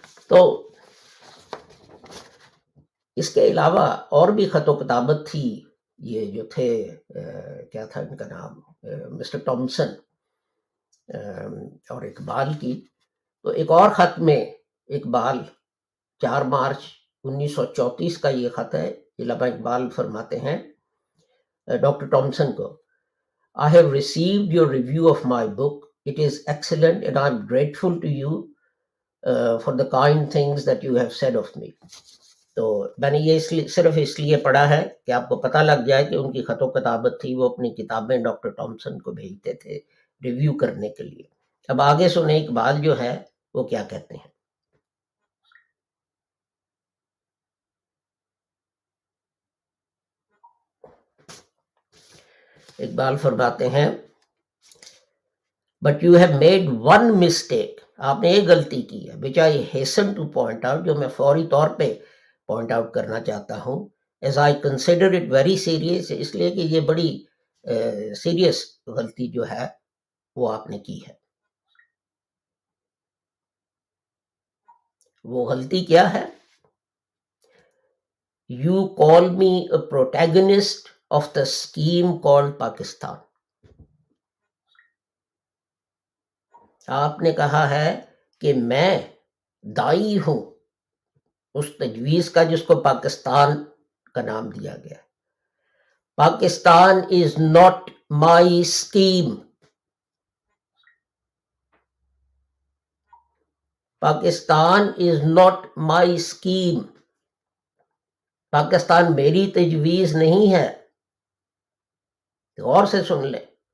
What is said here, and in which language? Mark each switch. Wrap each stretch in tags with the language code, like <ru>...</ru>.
<ur>تو اس کے علاوہ اور بھی خط و کتابت تھی. یہ جو تھے کیا تھا ان کا نام، مسٹر ٹامسن اور اقبال کی. تو ایک اور خط میں اقبال 4 مارچ 1934 کا یہ خط ہے. علامہ اقبال فرماتے ہیں ڈاکٹر ٹامسن کو،</ur> <en>I have received your review of my book. It is excellent and I'm grateful to you for the kind things that you have said of me.</en> <ur>تو میں نے یہ صرف اس لیے پڑھا ہے کہ آپ کو پتہ لگ جائے کہ ان کی خط و کتابت تھی. وہ اپنی کتابیں ڈاکٹر ٹامسن کو بھیجتے تھے ریویو کرنے کے لیے. اب آگے سنیں اقبال جو ہے وہ کیا کہتے ہیں. اقبال فرماتے ہیں</ur> <en>but you have made one mistake,</en> <ur>آپ نے ایک غلطی کی ہے</ur> <en>which I hasten to point out،</en> <ur>جو میں فوری طور پہ پوائنٹ آؤٹ کرنا چاہتا ہوں.</ur> <en>as I consider it very serious،</en> <ur>اس لیے کہ یہ بڑی سیریس غلطی جو ہے وہ آپ نے کی ہے. وہ غلطی کیا ہے؟</ur> <en>You call me a protagonist of the scheme called Pakistan.</en> <ur>آپ نے کہا ہے کہ میں دائی ہوں اس تجویز کا جس کو پاکستان کا نام دیا گیا.</ur> <en>Pakistan is not my scheme. Pakistan is not my scheme.</en> <ur>Pakistan میری تجویز نہیں ہے. غور سے سن لیں.</ur>